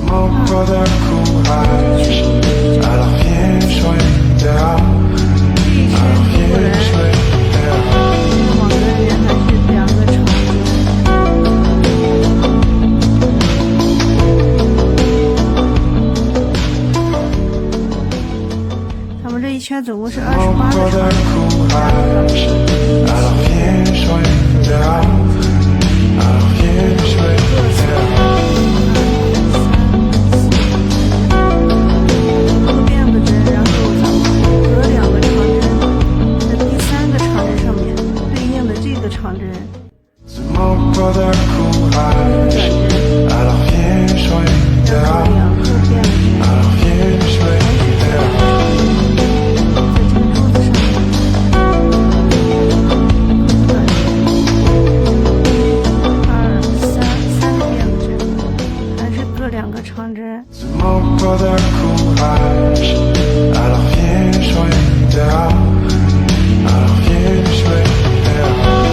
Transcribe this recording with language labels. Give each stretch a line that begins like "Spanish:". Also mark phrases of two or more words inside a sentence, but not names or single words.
French: pas de courage. Alors viens jouer dehors. Alors viens jouer dehors.
Chinese: 网格里面还是2个长针。咱们这一圈总共是28个长针。
French: Alors viens jouer dehors. Alors viens jouer dehors.
Chinese: 长针，
French: Pas de courage. Alors viens jouer dehors. Alors viens jouer dehors.
Chinese: 在这个柱子上面，2、3个辫子针，还是各2个长针。
French: Pas de courage. Alors viens jouer dehors. Alors viens jouer dehors.